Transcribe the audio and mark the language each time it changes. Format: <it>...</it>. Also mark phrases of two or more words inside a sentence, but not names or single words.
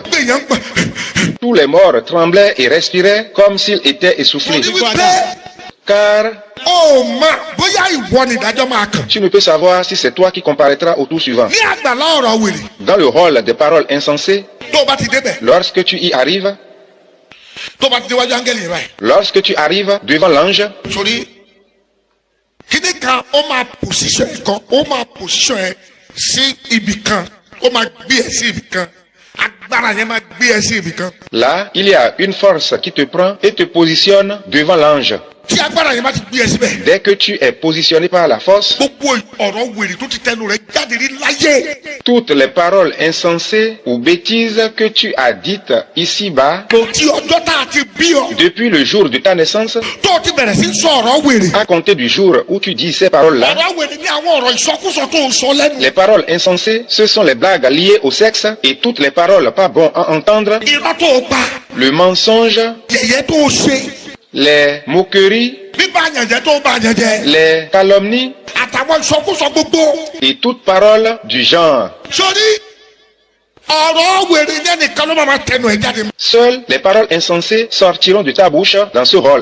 <fr>Tous les morts tremblaient et respiraient comme s'ils étaient essoufflés. Car tu ne peux savoir si c'est toi qui comparaîtras au tour suivant. Dans le hall des paroles insensées, lorsque tu y arrives,</fr> <yo>tó bá ti déwájú áńgẹ́lì yẹn báyìí.</yo> <fr>Lorsque tu arrives devant l'ange.</fr> <yo>Sori kíni kan ó máa position ẹ kan ó máa position ẹ sí ibì kan ó máa gbé ẹ sí ibì kan agbára yẹn máa gbé ẹ sí ibì kan.</yo> <fr>Là il y a une force qui te prend et te positionne devant l'ange.</fr> <yo>Tí agbára yẹn bá ti gbé ẹ síbẹ̀.</yo> <fr>Dès que tu es positionné par la force.</fr> <yo>Gbogbo ọ̀rọ̀ wèrè tó ti tẹnu rẹ̀ jáde rí láyé.</yo> <fr>Toutes les paroles insensées ou bêtises que tu as dites ici-bas.</fr> <yo>Ti ọjọ́ tá a ti bí ọ.</yo> <fr>Depuis le jour de ta naissance.</fr> <yo>Tó ti bẹ̀rẹ̀ sí sọ ọ̀rọ̀ wèrè.</yo> <fr>À compter du jour où tu dis ces paroles-là.</fr> <yo>Ọ̀rọ̀ wèrè ni àwọn ọ̀rọ̀ ìsọkúsọ tó ń sọ lẹ́nu.</yo> <fr>Les paroles insensées, ce sont les blagues liées au sexe et toutes les paroles pas bon à entendre.</fr> <yo>Irọ́ tó pa.</yo> <fr>Le mensonge.</fr> <yo>Yẹ̀yẹ́ tó ṣe.</yo> <fr>Les moqueries, les calomnies et toute parole du genre. Seules les paroles insensées sortiront de ta bouche dans ce rôle.</fr>